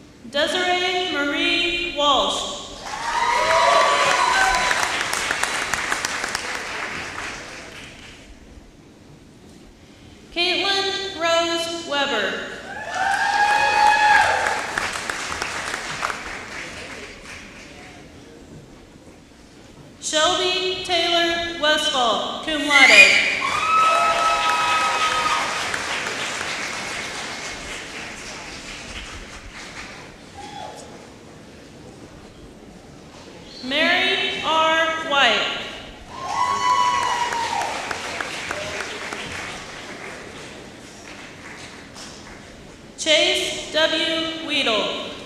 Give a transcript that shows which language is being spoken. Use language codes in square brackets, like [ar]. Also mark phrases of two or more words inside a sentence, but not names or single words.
[en] Desiree Marie Walsh. Caitlin Rose Weber. Shelby Taylor Westfall, [la] cum laude. [en] Mary R. White. Chase W. Weedle.